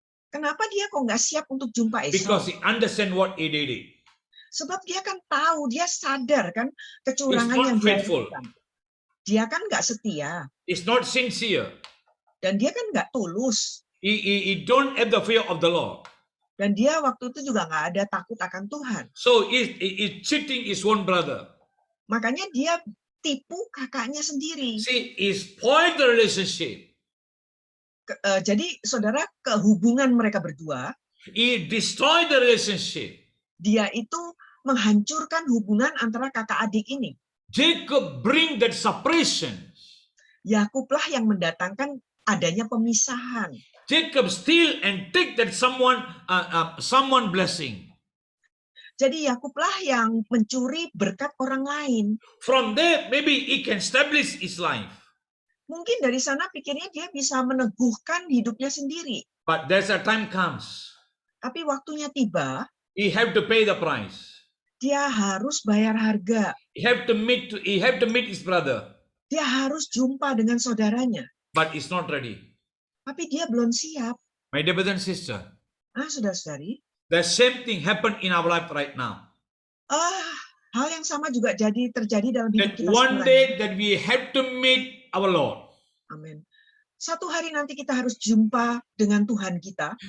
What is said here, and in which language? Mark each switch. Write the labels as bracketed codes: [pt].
[id] Kenapa dia kok nggak siap untuk jumpa Esau? [en] Because he understand what he did. [id] Sebab dia kan tahu, dia sadar kan kecurangan [en] He's not [id] yang dia [en] faithful. [id] lakukan. Dia kan nggak setia. [en] He's not sincere. [id] Dan dia kan nggak tulus. [en] He don't have the fear of the Lord. [id] Dan dia waktu itu juga nggak ada takut akan Tuhan. [en] So he's cheating his own brother. [id] Makanya dia tipu kakaknya sendiri. [en] See, he spoiled the relationship. [id] Jadi saudara, kehubungan mereka berdua, [en] He destroyed the relationship. [id] dia itu menghancurkan hubungan antara kakak adik ini. [en] Jacob bring that separation. [id] Yakublah yang mendatangkan adanya pemisahan. [en] Jacob steal and take that someone blessing. [id] Jadi Yakublah yang mencuri berkat orang lain. [en] From there, maybe he can establish his life. [id] Mungkin dari sana pikirnya dia bisa meneguhkan hidupnya sendiri. [en] But there's a time comes. [id] Tapi waktunya tiba, [en] He have to pay the price. [id] dia harus bayar harga. [en] He have to meet his brother. [id] Dia harus jumpa dengan saudaranya. [en] But he's not ready. [id] Tapi dia belum siap. [en] My dear brother and sister, [id] Saudara-saudari, [en] the same thing happened in our life right now. [id] hal yang sama juga terjadi dalam hidup [en] That [id] kita [en] one [id] sekarang. [en] day that we have to meet our Lord. [id] Amin. Satu hari nanti kita harus jumpa dengan Tuhan kita.